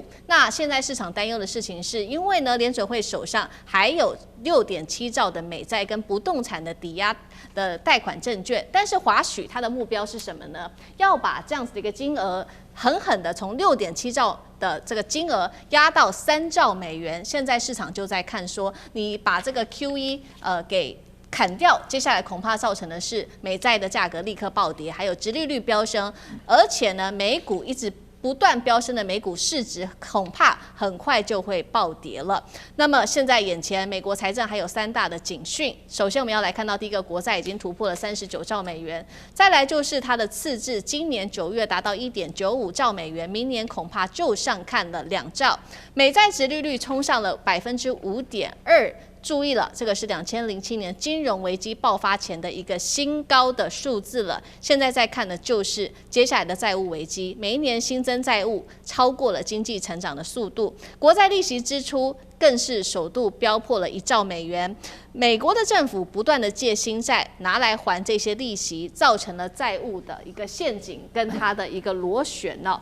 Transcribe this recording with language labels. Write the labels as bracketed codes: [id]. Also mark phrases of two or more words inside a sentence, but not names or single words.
[zh] 那現在市場擔憂的事情是，因為呢，聯準會手上還有6.7兆的美債跟不動產的抵押的貸款證券，但是華許他的目標是什麼呢？要把這樣子的一個金額狠狠的從6.7兆的這個金額壓到3兆美元。現在市場就在看說，你把這個 QE 給砍掉，接下來恐怕造成的是美債的價格立刻暴跌，還有殖利率飆升，而且呢，美股一直不斷飆升的美股市值恐怕很快就會暴跌了。那麼現在眼前美國財政還有3大的警訊。首先我們要來看到第一個，國債已經突破了39兆美元，再來就是它的赤字，今年9月達到1.95兆美元，明年恐怕就上看了2兆。美債殖利率衝上了5.2%。注意了，這個是2007年金融危機爆發前的一個新高的數字了。現在在看的就是接下來的債務危機，每一年新增債務超過了經濟成長的速度，國債利息支出更是首度飆破了1兆美元。美國的政府不斷的借新債拿來還這些利息，造成了債務的一個陷阱跟它的一個螺旋哦。